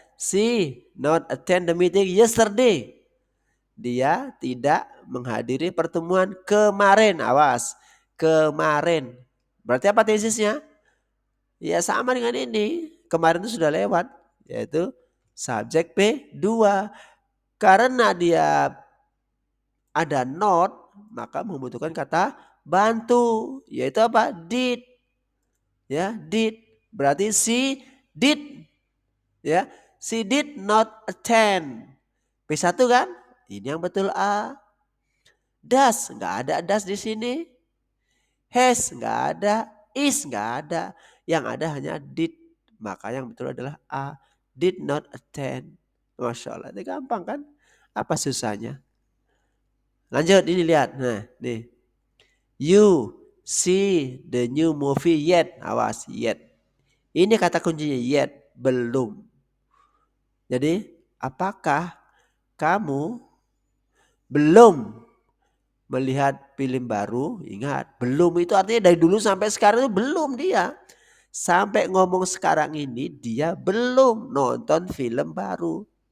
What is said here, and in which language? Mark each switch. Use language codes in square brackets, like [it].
[en] See not attend the meeting yesterday. [id] Dia tidak menghadiri pertemuan kemarin. Awas. Kemarin. Berarti apa tesisnya? Ya sama dengan ini. Kemarin itu sudah lewat. Yaitu subjek P2. Karena dia ada not, maka membutuhkan kata bantu. Yaitu apa? Did. Ya, did. Berarti she did. Ya, [en] she did not attend. [id] P1 kan? Ini yang betul A. Does, nggak ada does di sini. Has, nggak ada. Is, nggak ada. Yang ada hanya did. Maka yang betul adalah A. Did not attend. Masya Allah, ini gampang kan? Apa susahnya? Lanjut, ini lihat. Nah, nih. [en] You see the new movie yet? [id] Awas, yet. Ini kata kuncinya yet, belum. Jadi, apakah kamu belum melihat film baru? Ingat, belum itu artinya dari dulu sampai sekarang itu belum dia. Sampai ngomong sekarang ini dia belum nonton film baru.